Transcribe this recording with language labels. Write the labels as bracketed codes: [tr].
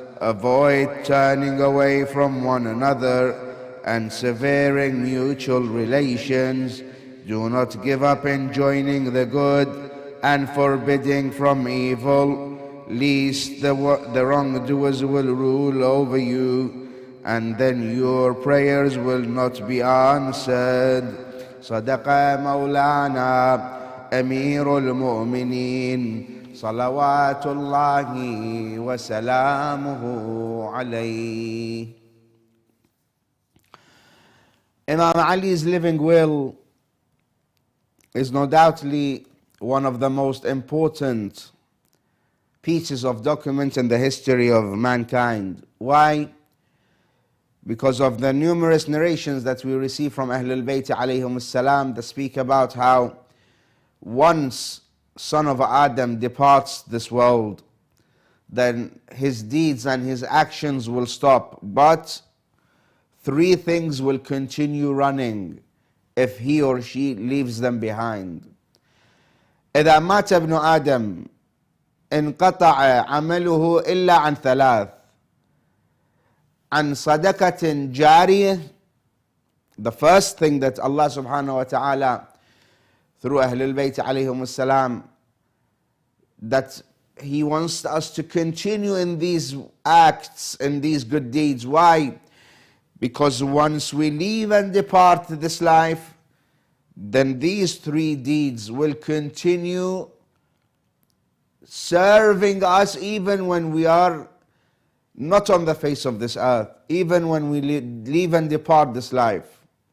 [en] Avoid turning away from one another and severing mutual relations. Do not give up in joining the good and forbidding from evil, lest the wrongdoers will rule over you, and then your prayers will not be answered. [ar] صدق مولانا أمير المؤمنين صلوات الله وسلامه عليه. [en] Imam Ali's living will is no doubtly one of the most important pieces of documents in the history of mankind. Why? Because of the numerous narrations that we receive from Ahlul Bayt alayhim salam that speak about how once son of Adam departs this world, then his deeds and his actions will stop. But three things will continue running if he or she leaves them behind. [ar] إذا مات ابن آدم انقطع عمله إلا عن ثلاث: عن صدقة جارية. [en] The first thing that Allah subhanahu wa ta'ala through Ahlul Bayt alayhim salam that He wants us to continue in these acts, in these good deeds. Why? Because once we leave and depart this life, then these three deeds will continue serving us even when we are not on the face of this earth, even when we leave and depart this life.